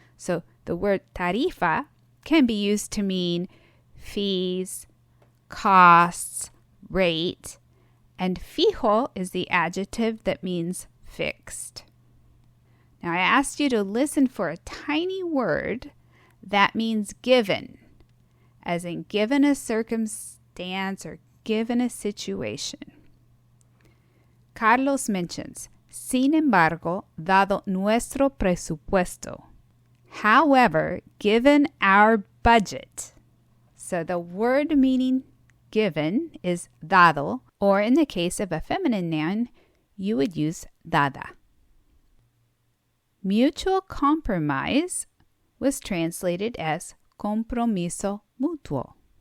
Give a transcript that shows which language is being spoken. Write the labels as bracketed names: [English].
[English] So the word tarifa can be used to mean fees, costs, rate, and fijo is the adjective that means fixed. Now I asked you to listen for a tiny word that means given, as in given a circumstance or given a situation. Carlos mentions, [Spanish] Sin embargo, dado nuestro presupuesto. [English] However, given our budget. So the word meaning given is dado, or in the case of a feminine noun, you would use dada. Mutual compromise was translated as compromiso mutuo.